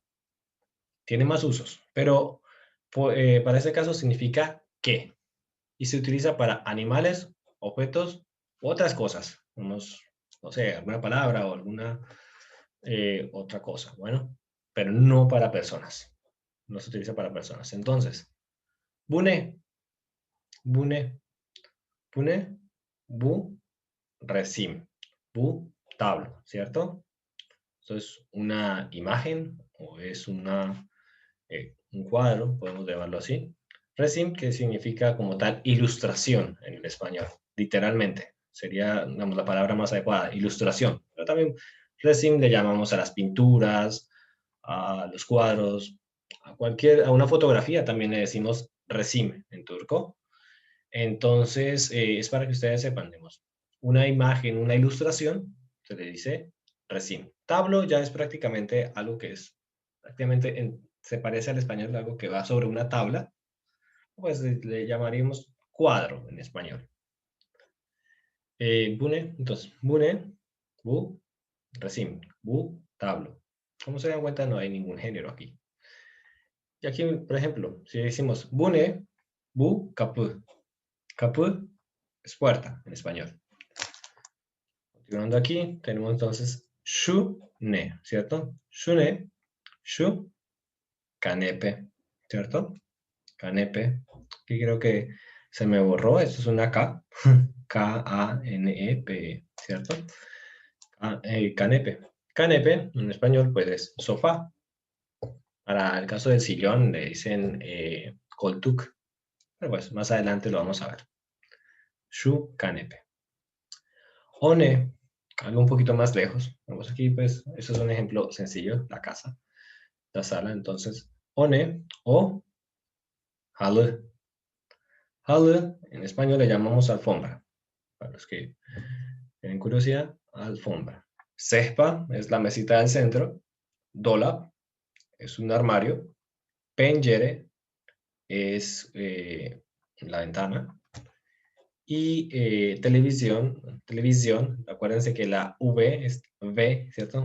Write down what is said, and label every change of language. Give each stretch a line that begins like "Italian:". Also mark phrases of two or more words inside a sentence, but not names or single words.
Spanish: Tiene más usos, pero para este caso significa que, y se utiliza para animales, objetos u otras cosas, unos, no sé, alguna palabra o alguna otra cosa, bueno, pero no para personas, no se utiliza para personas. Entonces,
Turkish: bune, bune, bune, bu, resim, bu, tablo,
Spanish: ¿cierto? Esto es una imagen o es un cuadro, podemos llamarlo así. Resim, que significa como tal ilustración en el español, literalmente. Sería, digamos, la palabra más adecuada, ilustración. Pero también resim le llamamos a las pinturas, a los cuadros, a una fotografía también le decimos resim en turco. Entonces, es para que ustedes sepan, digamos, una imagen, una ilustración, se le dice resim. Tablo ya es prácticamente algo que es, prácticamente se parece al español, algo que va sobre una tabla, pues le llamaríamos cuadro en español. Bune, entonces,
Turkish: bune, bu, resim, bu, tablo.
Spanish: Como se dan cuenta, no hay ningún género aquí. Y aquí, por ejemplo, si decimos
Turkish: bune, bu, kapı.
Spanish: Kapı es puerta en español. Continuando aquí, tenemos entonces shune, ¿cierto?
Turkish: Shune, shu, canepe, ¿cierto?
Spanish: Canepe. Aquí creo que se me borró, esto es una K, K-A-N-E-P, ¿cierto? Canepe. Canepe, en español, pues es sofá. Para el caso del sillón le dicen koltuk, pero pues más adelante lo vamos a ver.
Turkish: Shu canepe.
Spanish: One, algo un poquito más lejos. Vamos aquí, pues, eso es un ejemplo sencillo, la casa, la sala. Entonces,
Turkish: one o halı.
Spanish: Halı, en español le llamamos alfombra. Para los que tienen curiosidad, alfombra. Sehpa es la mesita del centro. Dolap es un armario. Pencere es la ventana. Y televisión, acuérdense que la V es V, ¿cierto?